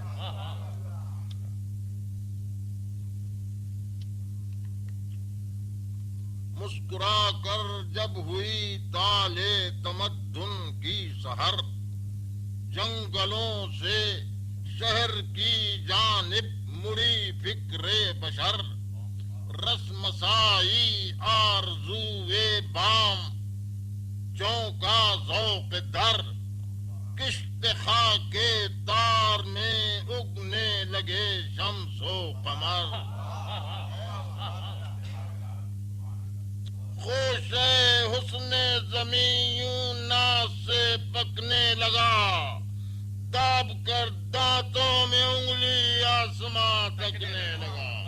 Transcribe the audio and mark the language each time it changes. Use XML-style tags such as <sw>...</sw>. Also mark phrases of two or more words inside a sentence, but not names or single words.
<ur>مسکرا کر جب ہوئی طالع تمدن کی سحر، جنگلوں سے شہر کی جانب مڑی فکر بشر، رسمسائی آرزوئے بام چونکا ذوق در، کشت خاک تار میں اگنے لگے شمس و قمر۔ خوش حسن زمین یوں ناز سے پکنے لگا، داب کر دانتوں میں انگلی آسماں تکنے لگا۔</ur>